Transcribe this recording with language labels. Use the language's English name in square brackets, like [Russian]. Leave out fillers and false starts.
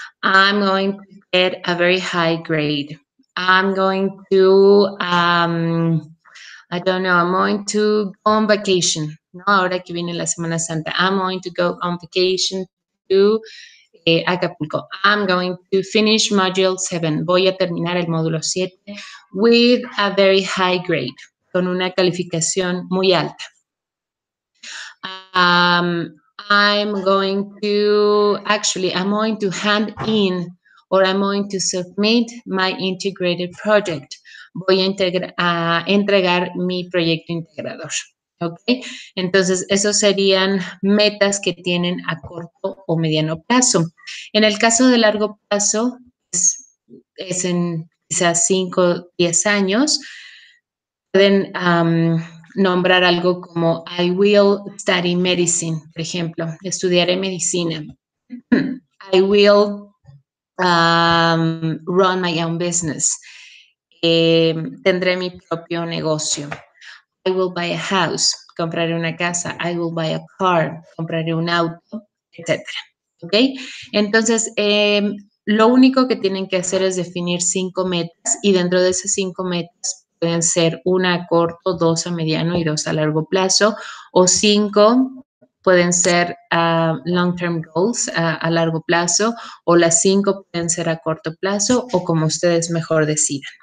[English] I'm going to get a very high grade. I'm going to I don't know, I'm going to go on vacation, ¿no? [Spanish] Ahora que viene la Semana Santa, [English] I'm going to go on vacation to Acapulco. I'm going to finish module 7. [Spanish] Voy a terminar el módulo 7 [English] with a very high grade, [Spanish] con una calificación muy alta. [English] I'm going to hand in or I'm going to submit my integrated project. [Spanish] Voy a entregar mi proyecto integrador. ¿Ok? Entonces, esos serían metas que tienen a corto o mediano plazo. En el caso de largo plazo, es en quizás 5 o 10 años. Pueden nombrar algo como [English] I will study medicine, [Spanish] por ejemplo, estudiaré medicina. [English] I will run my own business. [Spanish] Tendré mi propio negocio. [English] I will buy a house, [Spanish] compraré una casa. [English] I will buy a car, [Spanish] compraré un auto, [English] etc. ¿Ok? [Spanish] Entonces, lo único que tienen que hacer es definir 5 metas y dentro de esas 5 metas pueden ser una a corto, 2 a mediano y 2 a largo plazo, o 5 pueden ser long-term goals a largo plazo, o las 5 pueden ser a corto plazo, o como ustedes mejor decidan.